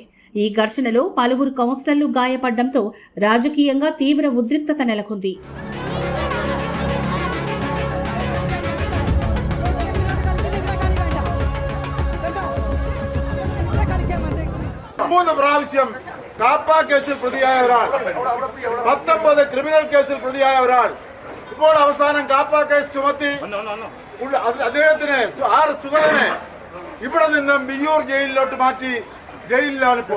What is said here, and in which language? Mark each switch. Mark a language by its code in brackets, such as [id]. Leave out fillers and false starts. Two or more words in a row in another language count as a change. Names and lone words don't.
[te] ఈ ఘర్షణలో పలువురు కౌన్సిలర్లు గాయపడడంతో రాజకీయంగా తీవ్ర ఉద్రిక్తత నెలకొంది. [ml] കാപ്പ കേസിൽ പ്രതിയായ ഒരാൾ, 19 ക്രിമിനൽ കേസിൽ പ്രതിയായ ഒരാൾ, ഇപ്പോൾ അവസാനം കാപ്പ കേസ് ചുമത്തി അദ്ദേഹത്തിന് സുഗതനെ ഇവിടെ നിന്നും വിയ്യൂർ ജയിലിലോട്ട് മാറ്റി ജയിലിലാണിപ്പോൾ.